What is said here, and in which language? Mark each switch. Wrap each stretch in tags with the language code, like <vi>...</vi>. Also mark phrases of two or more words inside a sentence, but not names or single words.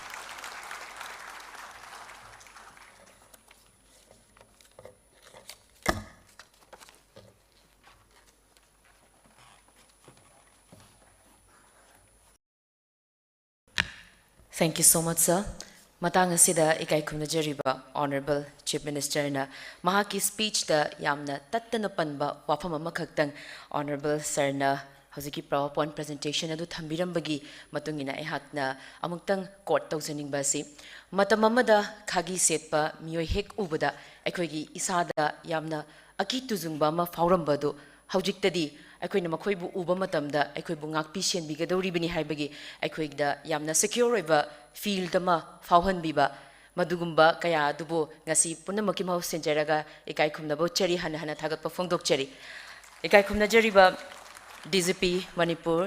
<en>Thank you so much, sir.</en> <mni>Matang asida ikai khumnajariba</mni> <en>Honorable Chief Minister</en> <mni>na mahaki speech da yamna tattana panba wafam ama khaktang</mni> <en>Honorable Sir</en> <mni>na hojiki</mni> <en>PowerPoint presentation</en> <mni>adu thambirambagi matungina ehakna amuktang court tawjaningba si matam amada khagi setpa miyoi hek ubada aikhoigi isada yamna aki tuzungba ma faurambadu haujiktadi aikoina makhoibu uba matamda aikoibu ngakpi senbigadoribani haibagi aikoigda yamna secure oiba field ma fauhanbiba madugumba kaya dubu ngasi punamaki mau senjaraga ikai khumnabo chari hana hana thagatpa phongdokchari ikai khumnajariba DGP Manipur</mni>